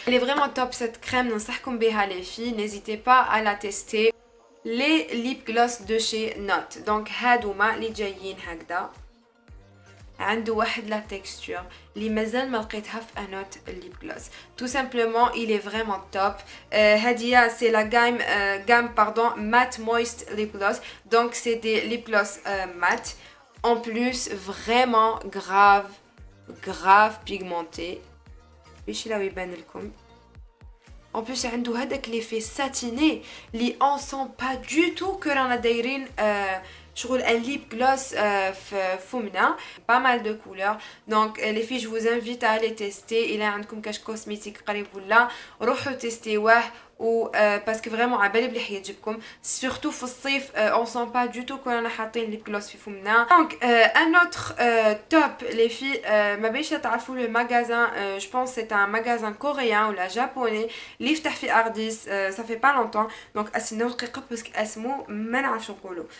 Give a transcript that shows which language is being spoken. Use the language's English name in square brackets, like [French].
[French] Elle est vraiment top cette crème, [Arabic] ننصحكم بها [French] les filles, n'hésitez pas à la tester. Les lip gloss de chez Not, donc [Arabic] هادوما اللي جايين هكذا عنده واحد [French] la texture [Arabic] اللي مازال ما لقيتها في انوت الليب gloss. [French] Tout simplement il est vraiment top. [Arabic] هادية [French] c'est la gamme matte moist lip gloss. Donc c'est des lip gloss matte en plus vraiment grave pigmenté. [Arabic] باش لا يبان لكم. [French] En plus [Arabic] عنده هذاك [French] l'effet satiné اللي on sent pas du tout que [Arabic] رانا دايرين شغل [French] un lip gloss [Arabic] في فمنا. [French] Pas mal de couleurs. Donc les filles je vous invite à aller tester. [Arabic] إلا عندكم كاش كوسميتيك قريب ولا روحوا تيستيوه و [French] parce que vraiment [Arabic] عبالي بلي حيعجبكم [French] surtout [Arabic] في الصيف [French] on sent pas du tout [Arabic] كنا حاطين lip gloss في فمنا. [French] Donc un autre top les filles [Arabic] ما بيش تعرفوا [French] le magasin je pense c'est un magasin coréen ou la japonais [Arabic] اللي يفتح في ارديس [French] ça fait pas longtemps. donc [Arabic] استناو دقيقه باسكو اسمو ما نعرفش نقولوا.